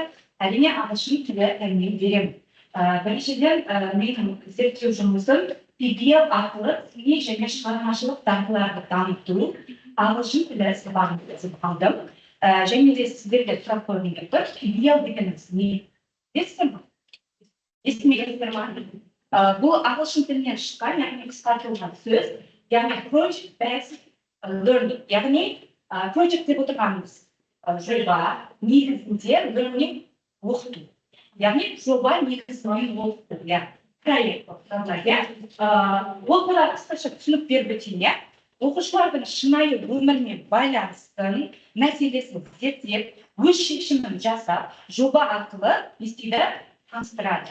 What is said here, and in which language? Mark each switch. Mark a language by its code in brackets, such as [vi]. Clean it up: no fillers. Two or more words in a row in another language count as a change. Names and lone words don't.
[kk] Әрине ағылшын тілі пәнінен беремін. Біріншіден, менің зерттеу жұмысым PBL арқылы сыни және шығармашылық дағдыларды дамыту, ағылшын тілі сабағын өтіп алдым. Және де сіздерге сұрақ қойғым келіп тұр. PBL дегеніміз не? Естімейсіздер ме? Бұл ағылшын тілінен шыққан, яғни қысқартылған сөз, яғни [en] project based learning, [kk] яғни project деп отырғанымыз жоба негізінде learning оқыту. Яғни жоба негізінде оқыту, проект ол туралы қысқаша түсінік беріп өтейін. Оқушылардың шынайы өмірмен байланыстың мәселесін зерттеп, өз шешімін жасап, жоба арқылы естиді таныстырады.